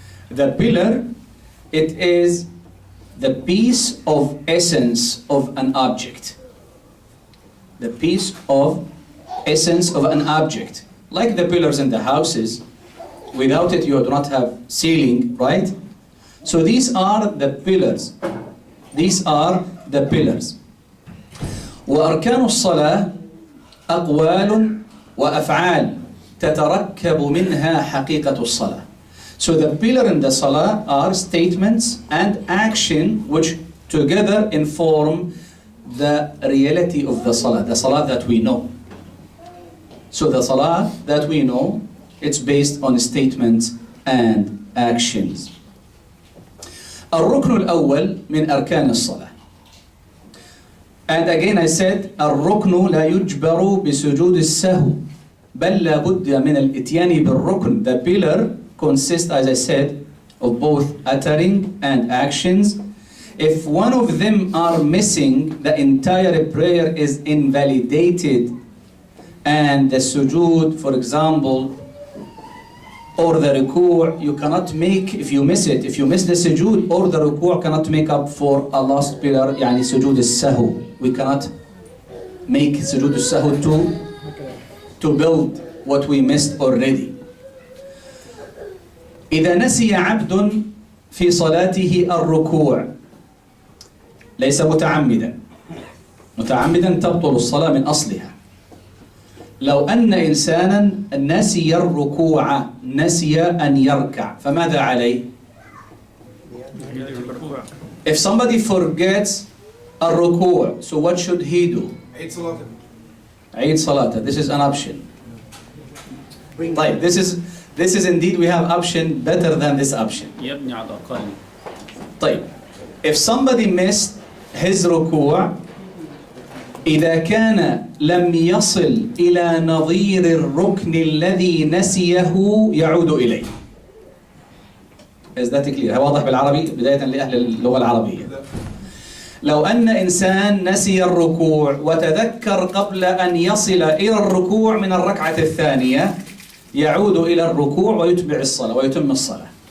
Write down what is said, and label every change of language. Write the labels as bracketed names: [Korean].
[English] The pillar, it is the piece of essence of an object. The piece of essence of an object. Like the pillars in the houses, without it you do not have ceiling, right? So these are the pillars. These are the pillars. [Arabic] وأركان الصلاة أقوال وأفعال تتركب منها حقيقة الصلاة. [English] So the pillar in the salah are statements and action which together inform the reality of the salah that we know. So the salah that we know, it's based on statements and actions. [Arabic] الركن الأول من أركان الصلاة. [English] And again I said [Arabic] الركن لا يجبر بسجود السهو بل لا بد من الإتيان بالركن. [English] The pillar consists, as I said, of both uttering and actions. If one of them are missing, the entire prayer is invalidated, and the sujood, for example, or the ruku', you cannot make, if you miss it, if you miss the sujood or the ruku' cannot make up for a lost pillar, يعني sujood al-sahw. We cannot make sujood al-sahw to build what we missed already. [Arabic] إذا نسي عبد في صلاته الركوع ليس متعمدا تبطل الصلاة من أصلها. لو أن إنسانا نسي الركوع، نسي أن يركع، فماذا عليه؟ [English] If somebody forgets الركوع, so what should he do? [Arabic] عيد صلاته. [English] This is an option. طيب, this is indeed, we have option better than this option. [Arabic] يبني على الأقل. طيب, [English] if somebody missed his [Arabic] ركوع إذا كان لم يصل إلى نظير الركن الذي نسيه يعود إليه. [English] Is that clear؟ [Arabic] واضح بالعربي بداية لأهل اللغة العربية. لو أن إنسان نسي الركوع وتذكر قبل أن يصل إلى الركوع من الركعة الثانية يعود إلى الركوع ويتبع الصلاة ويتم الصلاة.